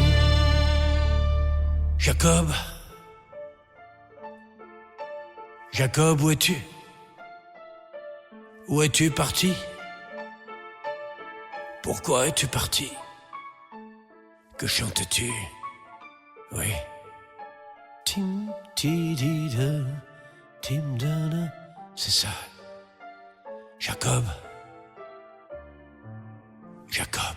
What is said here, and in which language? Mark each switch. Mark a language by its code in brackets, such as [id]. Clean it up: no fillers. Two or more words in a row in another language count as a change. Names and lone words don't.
[fr] Jacob, Jacob, où es-tu? Où es-tu parti? Pourquoi es-tu parti? Que chantes-tu? Oui. Tim ti di da, tim da da. C'est ça. Jacob. Jacob.